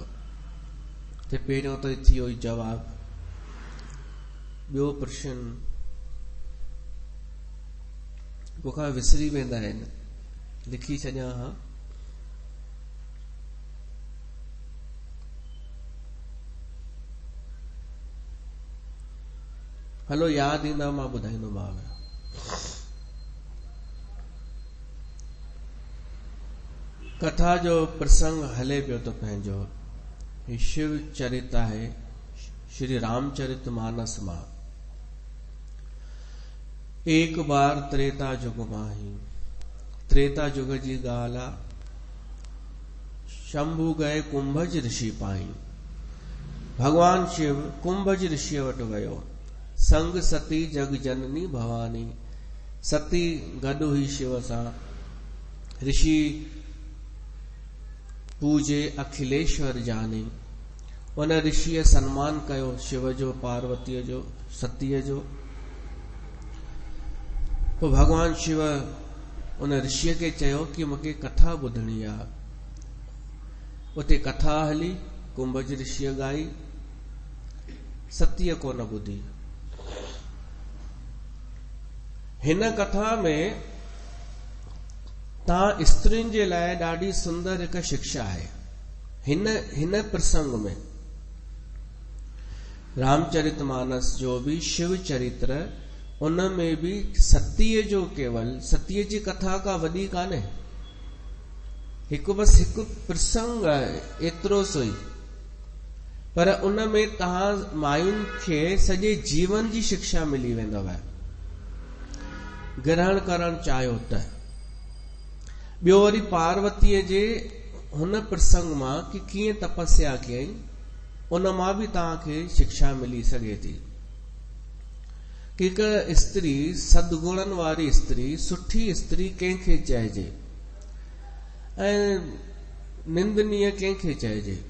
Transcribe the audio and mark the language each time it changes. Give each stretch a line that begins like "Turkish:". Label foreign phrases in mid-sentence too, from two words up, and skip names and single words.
Sindhi: त पहिरियों त थी वियो जवाब। ॿियो प्रश्न मूंखां विसरी वेंदा आहिनि, लिखी छॾियां। हा, हलो यादि ईंदा मां ॿुधाईंदोमांव। कथा जो प्रसंग हले पियो तो पंहिंजो। शिव चरित आहे श्री रामचरितमानस मां।
Awadhi: एक बार त्रेता युग माही,
Sindhi: त्रेता युग जी ॻाल्हि आहे।
Awadhi: शंभू गए कुंभज ऋषि पाई।
Sindhi: भगवान शिव कुंभज ऋषि वटि वियो।
Awadhi: संग सती जग जननी भवानी।
Sindhi: सती गॾु हुई शिव सां।
Awadhi: ऋषि पूजे अखिलेश्वर जानी।
Sindhi: उन ऋषिअ सम्मान कयो शिव जो, पार्वतीअ जो, सतीअ जो। पोइ भगवान शिव उन ऋषिअ खे चयो कि मूंखे कथा ॿुधणी आहे। उते कथा हली, कुंभज ऋषिअ ॻाई, सतीअ कोन ॿुधी। हिन कथा में तव्हां स्त्रियुनि जे लाइ ॾाढी सुंदर हिकु शिक्षा आहे। हिन प्रसंग में रामचरितमानस जो भी शिव चरित्र, उन में भी सतीअ जो, केवल सतीअ जी कथा का वॾी कान्हे। हिकु बसि हिकु प्रसंग आहे, एतिरो सो ई। पर उन में तव्हां मायुनि खे सॼे जीवन जी शिक्षा मिली वेंदव ग्रहण करण चाहियो त। ॿियो वरी पार्वतीअ जे हुन प्रसंग मां कि कीअं तपस्या कयई, उन मां भी तव्हांखे शिक्षा मिली सघे थी कि हिकु स्त्री, सदगुणनि वारी स्त्री, सुठी स्त्री कंहिंखे चइजे ऐं निंदनीय कंहिंखे चइजे।